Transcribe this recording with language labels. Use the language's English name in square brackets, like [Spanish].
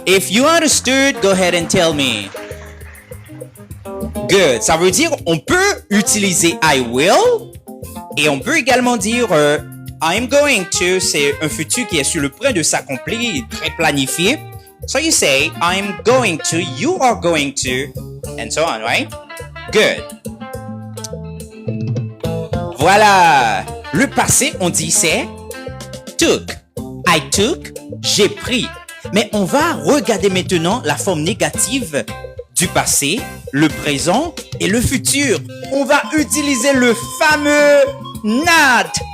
[English] If you understood, go ahead and tell me. Good. [French] Ça veut dire on peut utiliser [English] I will [French] et on peut également dire [English] I'm going to. [French] C'est un futur qui est sur le point de s'accomplir, très planifié. [English] So you say I'm going to, you are going to, and so on, right? Good. [French] Voilà. Le passé, on dit c'est took. [English] I took, [French] j'ai pris. Mais on va regarder maintenant la forme négative du passé, le présent et le futur. On va utiliser le fameux not.